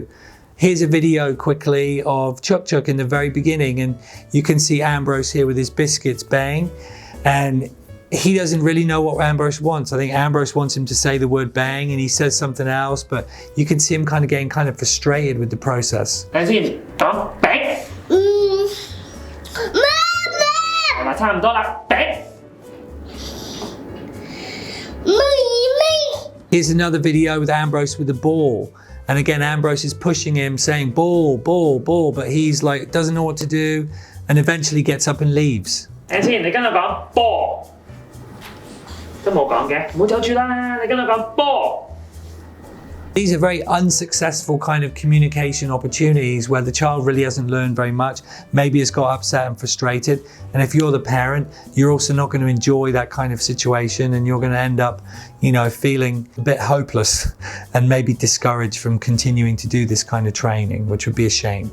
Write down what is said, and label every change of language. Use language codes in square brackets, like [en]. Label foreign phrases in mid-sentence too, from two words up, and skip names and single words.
[en] Here's a video quickly of Chuk Chuk in the very beginning, and you can see Ambrose here with his biscuits bang, and he doesn't really know what Ambrose wants. I think Ambrose wants him to say the word bang and he says something else, but you can see him kind of getting kind of frustrated with the process. Bang. [yue] 差唔多啦 bang. [en] Here's another video with Ambrose with the ball. And again, Ambrose is pushing him, saying ball, ball, ball, but he's like, doesn't know what to do, and eventually gets up and leaves. [yue] 等先，你跟我講波，都冇講嘅，唔好走住啦，你跟我講波。 [en] These are very unsuccessful kind of communication opportunities where the child really hasn't learned very much, maybe has got upset and frustrated. And if you're the parent, you're also not going to enjoy that kind of situation and you're going to end up, you know, feeling a bit hopeless and maybe discouraged from continuing to do this kind of training, which would be a shame.